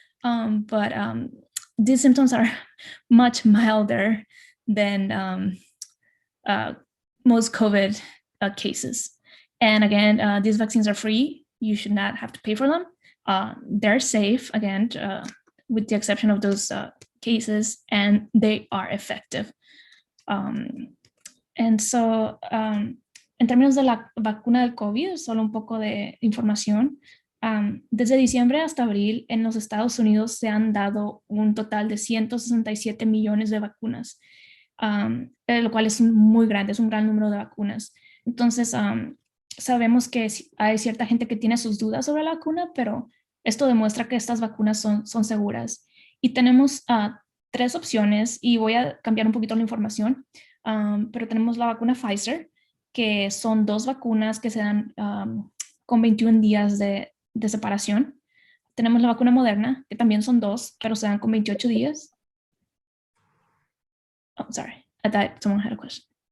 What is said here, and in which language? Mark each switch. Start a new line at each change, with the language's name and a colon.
English: But these symptoms are much milder than most COVID cases. And again, these vaccines are free. You should not have to pay for them. They're safe, again, with the exception of those cases, and they are effective. And so,
Spanish: en términos de la vacuna del COVID, solo un poco de información. Desde diciembre hasta abril, en los Estados Unidos se han dado un total de 167 millones de vacunas, lo cual es muy grande, es un gran número de vacunas. Entonces, sabemos que hay cierta gente que tiene sus dudas sobre la vacuna, pero esto demuestra que estas vacunas son seguras. Y tenemos 3 opciones, y voy a cambiar un poquito la información, pero tenemos la vacuna Pfizer, que son 2 vacunas que se dan con 21 días de separación. Tenemos la vacuna Moderna, que también son 2, pero se dan con 28 días.
English: Oh, sorry, I thought someone had a question.